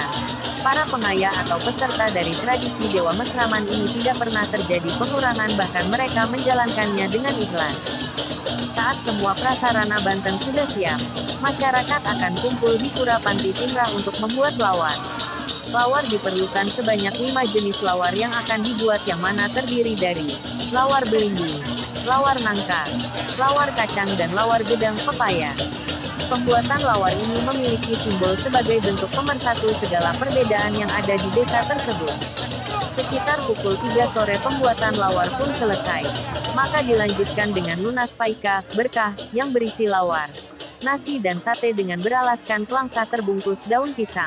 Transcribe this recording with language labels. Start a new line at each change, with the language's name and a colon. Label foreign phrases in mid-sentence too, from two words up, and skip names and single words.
Indonesian: Para pengayah atau peserta dari tradisi Dewa Mesraman ini tidak pernah terjadi pengurangan bahkan mereka menjalankannya dengan ikhlas. Saat semua prasarana Banten sudah siap, masyarakat akan kumpul di Pura Panti Timrah untuk membuat lawar. Lawar diperlukan sebanyak 5 jenis lawar yang akan dibuat yang mana terdiri dari lawar belimbing, lawar nangka, lawar kacang dan lawar gedang pepaya. Pembuatan lawar ini memiliki simbol sebagai bentuk pemersatu segala perbedaan yang ada di desa tersebut. Sekitar pukul 3 sore pembuatan lawar pun selesai. Maka dilanjutkan dengan lunas paika, berkah, yang berisi lawar, nasi dan sate dengan beralaskan pelangsa terbungkus daun pisang.